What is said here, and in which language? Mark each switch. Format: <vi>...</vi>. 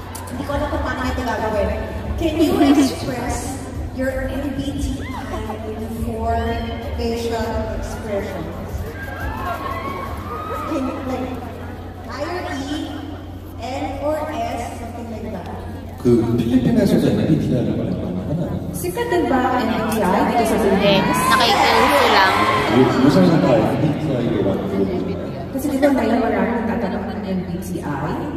<tl>Hindi ko alam kung paano ito gagawin.</tl> <en>Can you express your MBTI in 4 facial expressions? Can you, like, I or E, N or S, something like that?</en> <ko>그 필리핀에서도 MBTI라고 하나요?</ko> <tl>Sikat din ba ang MBTI dito sa Hindi, Pilipinas? nakikiuso lang.</tl> <ko>요새는 다 MBTI로 만들고</ko> <tl>Kasi di ba ngayon maraming nagtatanong ng MBTI?</tl>